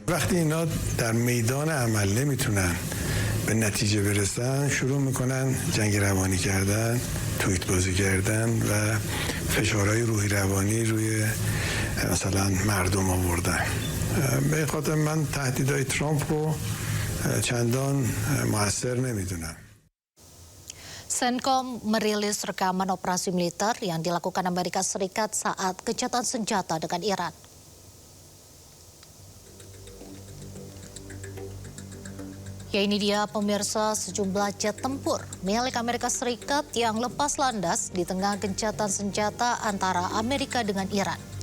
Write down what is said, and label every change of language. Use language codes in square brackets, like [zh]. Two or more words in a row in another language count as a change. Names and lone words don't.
[fa] وقتی اینا در میدان عمل نمیتونن به نتیجه برسن، شروع میکنن جنگ روانی کردن، توییت بازی کردن و فشارهای روحی روانی روی مثلا مردم آوردن. به این خاطر من تهدیدهای ترامپ رو چندان موثر نمیدونم. [id] CENTCOM merilis rekaman operasi militer yang dilakukan Amerika Serikat saat gencatan senjata dengan Iran. Ya, ini dia pemirsa, sejumlah jet tempur milik Amerika Serikat yang lepas landas di tengah gencatan senjata antara Amerika dengan Iran.